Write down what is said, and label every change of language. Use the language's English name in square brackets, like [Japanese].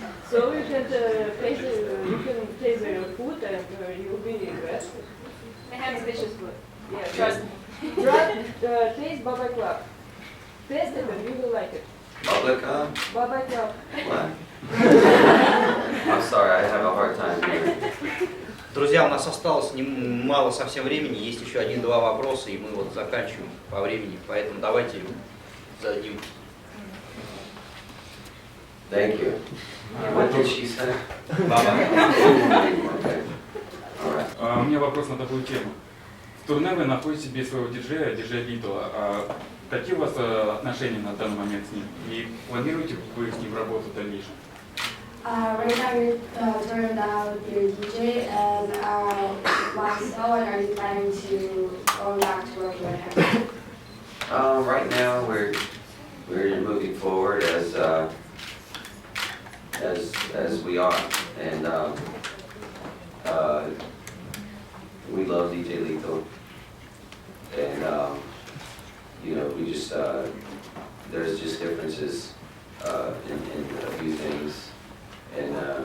[English] So you can taste the food and you will be impressed. They have delicious food. Yeah, Trust me. try taste Baba Club. Taste it and you will like it. Publica? Baba Club. What? I'm sorry, I have a hard time hearing. [Russian] Друзья, у нас осталось мало совсем времени, есть еще 1-2 вопроса, и мы вот заканчиваем по времени, поэтому давайте зададим. [English] Thank you. What did she say? [Russian] Баба. [English] Okay. All right. [Russian] У меня вопрос на такую тему. В турне вы находите себе своего диджея Литла. Какие у вас отношения на данный момент с ним? И планируете вы с ним работу в дальнейшем? [English] Right now you're touring out with your DJ, and why so, and are you planning to go back to working with him? Right now we're moving forward as we are, and we love DJ Lethal, and you know, we just there's just differences in a few things, and